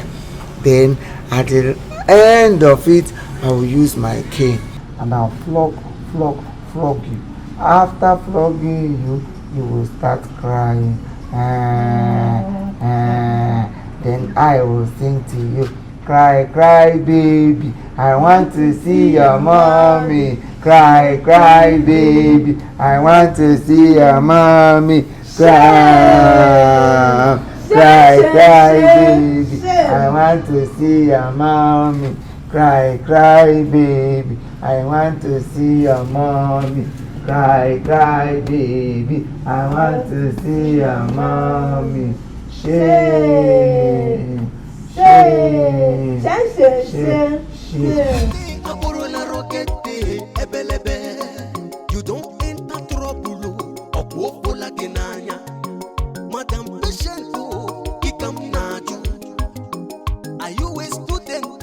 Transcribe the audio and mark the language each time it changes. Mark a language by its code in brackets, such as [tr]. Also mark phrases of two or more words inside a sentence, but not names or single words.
[en] Then at the end of it, I will use my cane and I'll flog you. After flogging you, you will start crying. Then I will sing to you. Cry, cry, baby, I want to see your mommy. Cry, cry, baby, I want to see your mommy. Cry, cry, cry, baby, I want to see your mommy. Cry, cry, baby, I want to see your mommy. Cry, cry, baby, I want to see your mommy. Shame. You don't enter trouble. Madam patient, are you a student?